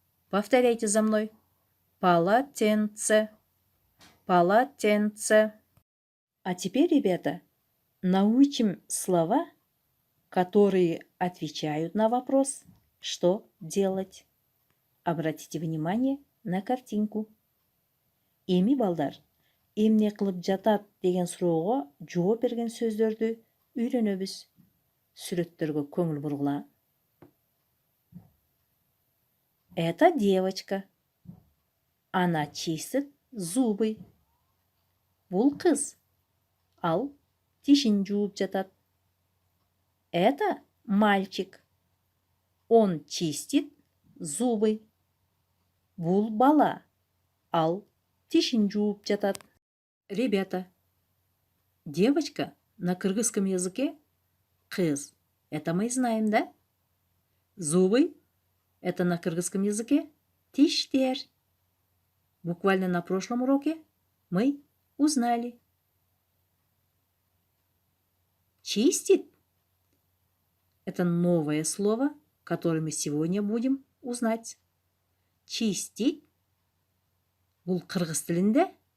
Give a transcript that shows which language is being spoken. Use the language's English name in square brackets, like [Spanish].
[Russian] Повторяйте за мной. Полотенце. Полотенце. А теперь, ребята, научим слова, которые отвечают на вопрос, что делать. Обратите внимание на картинку. [Kyrgyz] Эми, балдар, эмне кылып жатат деген суроого жооп берген сөздөрдү үйрөнөбүз. Сүрөттөргө көңүл бургула. [Russian] Это девочка. Она чистит зубы. [Kyrgyz] Бул кыз. Ал тишин жууп жатат. [Russian] Это мальчик. Он чистит зубы. [Kyrgyz] Бул бала. Ал тишин жууп жатат. [Russian] Ребята, девочка на кыргызском языке кыз. Это мы знаем, да? Зубы — это на кыргызском языке тиштер. Буквально на прошлом уроке мы узнали. Чистит — это новое слово, которое мы сегодня будем узнать. [Kyrgyz] Чистить — бул кыргыз тилинде.